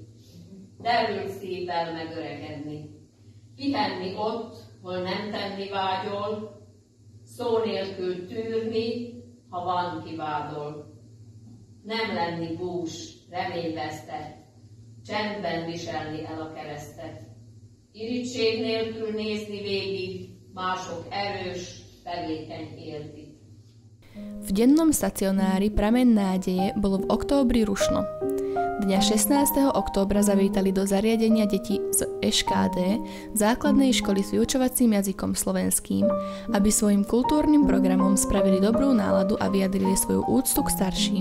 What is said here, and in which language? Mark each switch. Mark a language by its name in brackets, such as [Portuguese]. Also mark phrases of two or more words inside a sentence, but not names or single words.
[Hungarian] Derült szívvel megöregedni. Pihenni ott, hol nem tenni vágyol, szó nélkül tűrni, ha van kivádol. Nem lenni bús, reményvesztett, csendben viselni el a keresztet. Irigység nélkül nézni végig, mások erős, tevékeny értik. [Slovak] V dennom stacionári Prameň nádeje bolo v októbri rušno. Dňa 16. októbra zavítali do zariadenia deti z ŠKD, základnej školy s vyučovacím jazykom slovenským, aby svojim kultúrnym programom spravili dobrú náladu a vyjadrili svoju úctu k starším.